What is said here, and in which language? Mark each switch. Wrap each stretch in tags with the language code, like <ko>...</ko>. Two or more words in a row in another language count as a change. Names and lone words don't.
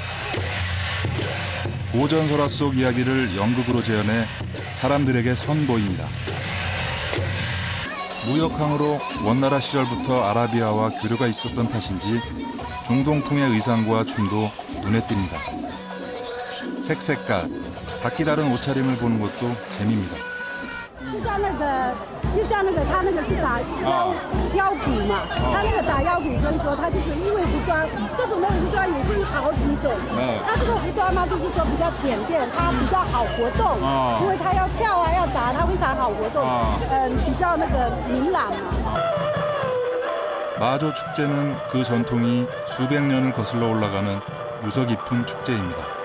<ko>고전 설화 속 이야기를 연극으로 재현해 사람들에게 선보입니다. 무역항으로 원나라 시절부터 아라비아와 교류가 있었던 탓인지 중동풍의 의상과 춤도 눈에 띕니다. 색색깔, 각기 다른 옷차림을 보는 것도 재미입니다.</ko> <zh>就像那个他那个是打腰鼓嘛，他那个打腰鼓，所以说他就是因为服装这种的服装也分好几种。他这个服装呢，就是说比较简便，它比较好活动，因为他要跳啊要打，它非常好活动，比较那个明朗嘛。</zh> <ko>마조 축제는 그 전통이 수백 년을 거슬러 올라가는 유서 깊은 축제입니다.</ko>